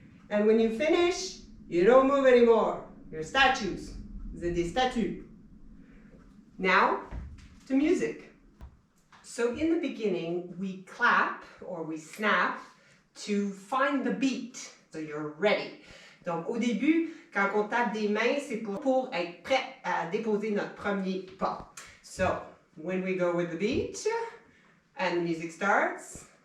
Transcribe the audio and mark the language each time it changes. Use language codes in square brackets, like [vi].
[en] And when you finish, you don't move anymore. You're statues. [fr] Vous êtes des statues. [en] Now to music. So in the beginning, we clap or we snap to find the beat. So you're ready. [fr] Donc au début, quand on tape des mains, c'est pour être prêt à déposer notre premier pas. [en] So when we go with the beat and the music starts.